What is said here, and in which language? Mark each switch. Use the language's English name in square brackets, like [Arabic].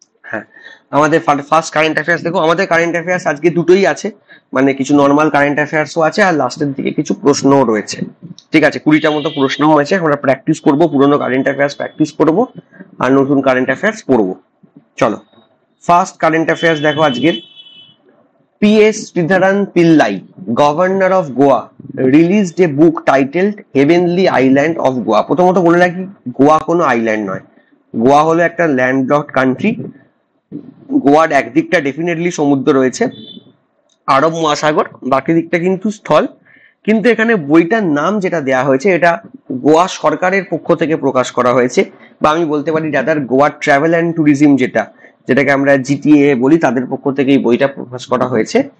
[Bangla] হ্যাঁ, আমাদের first current affairs দেখো, আমাদের কারেন্ট অ্যাফেয়ার্স আজকে দুটোই আছে, মানে কিছু নর্মাল কারেন্ট অ্যাফেয়ার্সও আছে আর লাস্টের দিকে কিছু প্রশ্নও রয়েছে। ঠিক আছে, 20টা মতো প্রশ্ন হয়েছে, আমরা প্র্যাকটিস করব, পুরোনো কারেন্ট অ্যাফেয়ার্স প্র্যাকটিস করব আর নতুন কারেন্ট অ্যাফেয়ার্স পড়বো। চলো, ফার্স্ট কারেন্ট অ্যাফেয়ার্স দেখো আজকের। P.S. [English] Sridharan Pillai, Governor of Goa, released a book titled Heavenly Island of Goa. [Bangla] প্রথমত বলে রাখি, গোয়া কোনো আইল্যান্ড নয়, গোয়া হলো একটা ল্যান্ডলকড কান্ট্রি। গোয়ার একদিকটা ডেফিনেটলি সমুদ্র রয়েছে, আরব মহাসাগর, বাকি দিকটা কিন্তু স্থল। কিন্তু এখানে বইটার নাম যেটা দেয়া হয়েছে, এটা গোয়া সরকারের পক্ষ থেকে প্রকাশ করা হয়েছে, বা আমি বলতে পারি যাদের গোয়া ট্রাভেল অ্যান্ড ট্যুরিজম যেটাকে আমরা জিটিএ বলি, তাদের পক্ষ থেকে এই বইটা প্রকাশ করা হয়েছে।